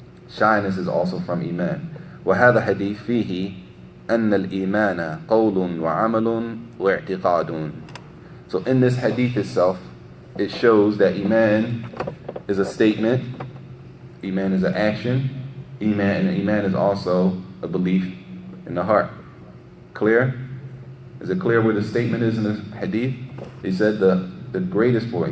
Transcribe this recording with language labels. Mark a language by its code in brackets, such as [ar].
[en] Shyness is also from Iman. [ar] وهذا حديث فيه أن الإيمان قول وعمل واعتقاد. [en] So in this hadith itself, it shows that Iman is a statement, Iman is an action, Iman is also a belief in the heart. Clear? Is it clear where the statement is in the hadith? He said the greatest for it.